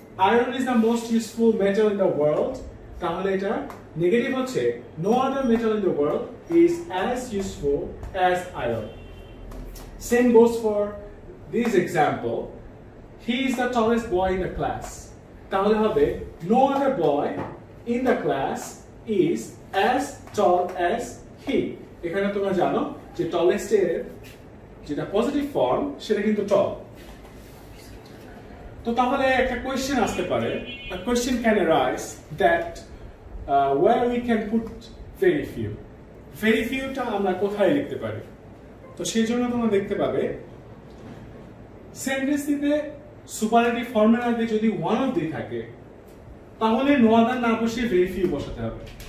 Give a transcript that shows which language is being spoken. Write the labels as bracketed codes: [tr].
[en] Iron is the most useful metal in the world. [bn] তাহলে এটা negative হচ্ছে [en] No other metal in the world is as useful as iron. Same goes for this example, he is the tallest boy in the class. [bn] তাহলে হবে [en] no other boy in the class is as tall as he। [bn] এখানে তোমরা জানো যে tallest এর যেটা positive form সেটা কিন্তু tall। তো তাহলে একটা কোশ্চেন আসতে পারে, [en] a question can arise that where we can put very few। [bn] very few টা আমরা কোথায় লিখতে পারি? তো সেই জন্য তোমরা দেখতে পাবে সেন্টেন্সটিতে সুপারলেটিভ ফর্মের আগে যদি ওয়ান অফ দি থাকে তাহলে নো আদার না বসিয়ে ভেরি ফিউ বসাতে হবে।